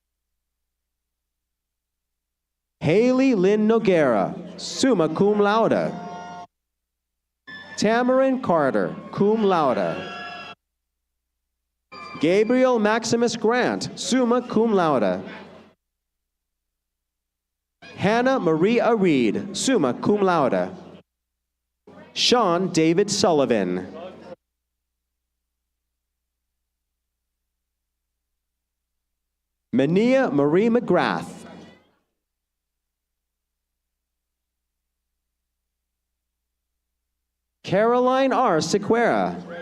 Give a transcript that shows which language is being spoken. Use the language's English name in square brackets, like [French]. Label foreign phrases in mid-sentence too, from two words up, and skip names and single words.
[English] Haley Lynn Noguera, [Latin] summa cum laude. [English] Tamarin Carter, [Latin] cum laude. [English] Gabriel Maximus Grant, [Latin] summa cum laude. [English] Hannah Maria Reed, [Latin] summa cum laude. [English] Sean David Sullivan. Mania Marie McGrath. Caroline R. Sequeira.